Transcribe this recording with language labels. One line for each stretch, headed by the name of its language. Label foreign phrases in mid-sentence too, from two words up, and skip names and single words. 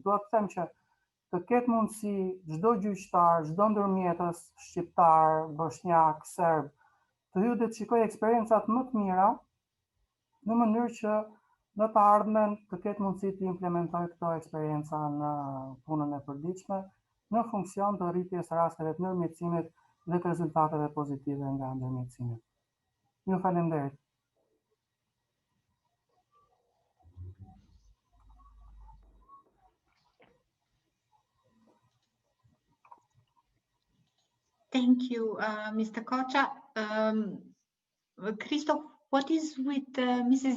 Albanian: Dua të them që të ketë mundësi çdo gjyqtar, çdo ndërmjetës shqiptar, bosnjak, serb, të ju të shikoj eksperiencat më të mira në mënyrë që në të ardhmen të ketë mundësi të implementoj këto eksperienca në punën e përditshme në funksion të rritjes rasteve të ndërmjetësimit dhe të rezultateve pozitive nga ndërmjetësimit. Ju falenderit.
English: Thank you, Mr. Kocha. Christoph, what is with Mrs.